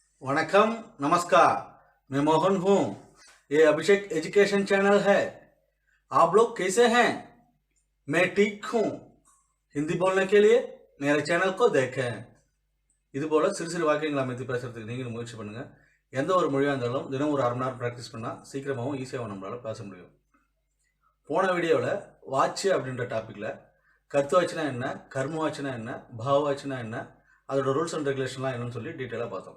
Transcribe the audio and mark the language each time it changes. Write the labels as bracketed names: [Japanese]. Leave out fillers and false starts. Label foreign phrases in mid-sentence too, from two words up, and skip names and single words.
[Hindi] वणकम नमस्कार। मैं मोहन हूँ। ये अभिषेक एजुकेशन चैनल है। आप लोग कैसे हैं? मैं ठीक हूँ। हिंदी बोलने के लिए मेरे चैनल को देखें। [Tamil] இதுபோல சிறு சிறு வாக்கியங்களை அமைத்து பேசுறதுக்கு நீங்களும் முயற்சி பண்ணுங்க. எந்த ஒரு மொழியாக இருந்தாலும் தினம் ஒரு அரை மணி நேரம் ப்ராக்டிஸ் பண்ணால் சீக்கிரமாகவும் ஈஸியாகவும் நம்மளால் பேச முடியும். போன வீடியோவில் வாட்சி அப்படின்ற டாப்பிக்கில் கர்த்துவாச்சினா என்ன, கர்மவாச்சினா என்ன, பாவவாச்சினா என்ன, அதோட [English] rules and regulations [Tamil] என்னன்னு சொல்லி டீட்டெயிலாக பார்த்தோம்.